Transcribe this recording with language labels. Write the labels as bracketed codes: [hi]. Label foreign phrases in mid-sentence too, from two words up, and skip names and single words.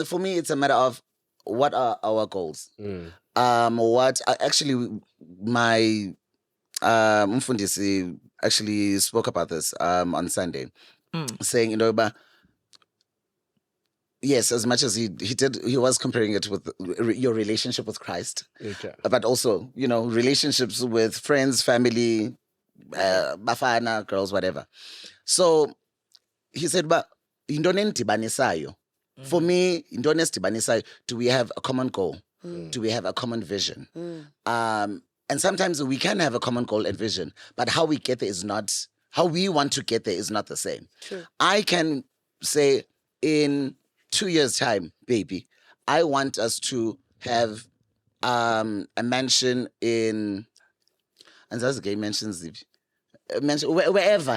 [en] For me, it's a matter of what are our goals. What actually my Mfundisi actually spoke about this on Sunday, saying but yes, as much as he was comparing it with your relationship with Christ, Okay. but also relationships with friends, family, bafana, girls, whatever. So he said, but [xh] intoni endibanisayo. [en] For me, [xh] intoni esidibanisayo, [en] do we have a common goal? Do we have a common vision? And sometimes we can have a common goal and vision, but how we get there is not, how we want to get there is not the same. True. I can say in 2 years' time, baby, I want us to have a mansion in, and that's gay mansions, mansion, wherever.